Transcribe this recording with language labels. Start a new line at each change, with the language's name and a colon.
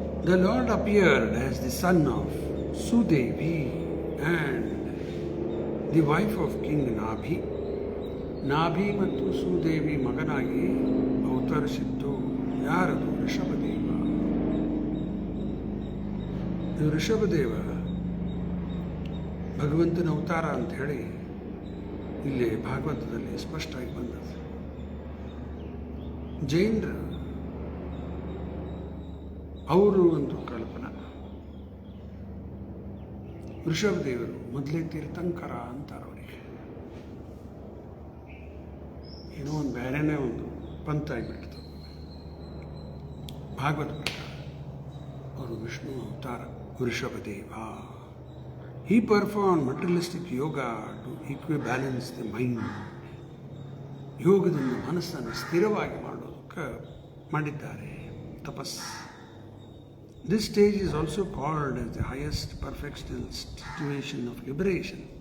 English: The Lord appeared as the son of Sudevi and the wife of King Nabhi.
Kannada: ನಾಭಿ ಮತ್ತು ಸುದೇವಿ ಮಗನಾಗಿ ಅವತರಿಸಿದ್ದು ಯಾರದು? ಋಷಭದೇವ. ಇದು ಋಷಭದೇವ ಭಗವಂತನ ಅವತಾರ ಅಂತ ಹೇಳಿ ಇಲ್ಲಿ ಭಾಗವತದಲ್ಲಿ ಸ್ಪಷ್ಟವಾಗಿ ಬಂದದ್ದು. ಜೈನರು ಅವರು ಒಂದು ಕಲ್ಪನಾ, ಋಷಭದೇವರು ಮೊದಲೇ ತೀರ್ಥಂಕರ ಅಂತಾರೆ. ಅವರಿಗೆ ಏನೋ ಒಂದು ಬೇರೆನೇ ಒಂದು ಪಂಥ ಆಗಿಬಿಡ್ತು. ಭಾಗವತ ಪ್ರಕಾರ ಅವರು ವಿಷ್ಣು ಅವತಾರ Rishabhadeva.
English: He performed materialistic yoga to equibalance the mind.
Kannada: ಯೋಗದಿಂದ ಮನಸ್ಸನ್ನು ಸ್ಥಿರವಾಗಿ ಮಾಡೋದಕ್ಕೆ ಮಾಡಿದ್ದಾರೆ ತಪಸ್.
English: This stage is also called as the highest perfectional situation of liberation.